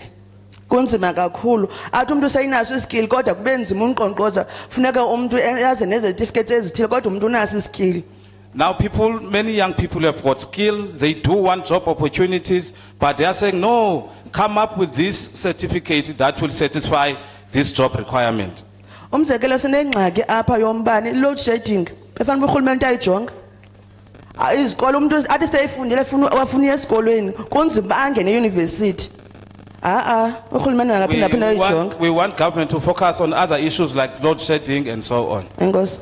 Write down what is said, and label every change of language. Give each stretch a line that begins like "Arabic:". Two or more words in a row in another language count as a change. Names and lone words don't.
Xhosa: Kunzima kakhulu. Athi umuntu sayinaso iskill kodwa kube nzima unqonqoza funeka umuntu yaze nezertificates ezithile kodwa umuntu unaso iskill.
English: Now many young people have got skill, they do want job opportunities, but they are saying, no, come up with this certificate that will satisfy this job requirement.
Xhosa: Umzekelo sinengxaki apha yombane
English: load shedding.
Xhosa: Befanele urhulumente ayijonga. Izikole umuntu athi seyifundile afuna esikolweni kunzima angene university. Urhulumente angaphinda ayijonga.
English: We want government to focus on other issues like load shedding and so on.
Xhosa: Enkosi.